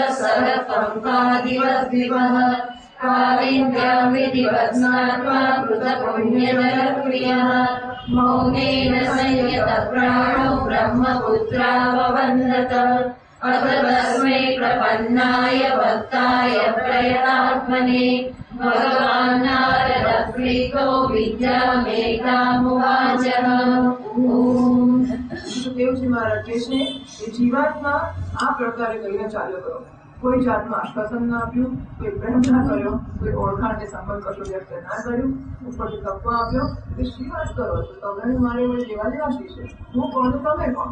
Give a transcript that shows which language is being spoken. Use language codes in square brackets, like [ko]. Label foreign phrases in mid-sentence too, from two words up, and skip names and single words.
[sa] सरकम्पादिवद्विवः कालिन्द्यामितिवत् स्नात्वा कृतपुण्यजलप्रियः मौनेन संयतप्राणो ब्रह्मपुत्राववन्दत अथ तस्मै प्रपन्नाय भक्ताय प्रयतात्मने भगवान् नारदप्रीतो विद्यामेकामुवाचः. [gu] સુખદેવજી મહારાજ કહે છે કે જીવાત્મા આ પ્રકારે કહીને ચાલ્યો કરો. કોઈ જાતમાં આશ્વાસન ના આપ્યું, કોઈ પ્રેમ ના કર્યો, કોઈ ઓળખાણ કે સંબંધ કશું વ્યક્ત ના કર્યું, ઉપરથી તપવા આપ્યો કે શી વાત કરો છો, તમે મારે વડે લેવા દેવા શી છે, હું કોણ તો તમે કોણ.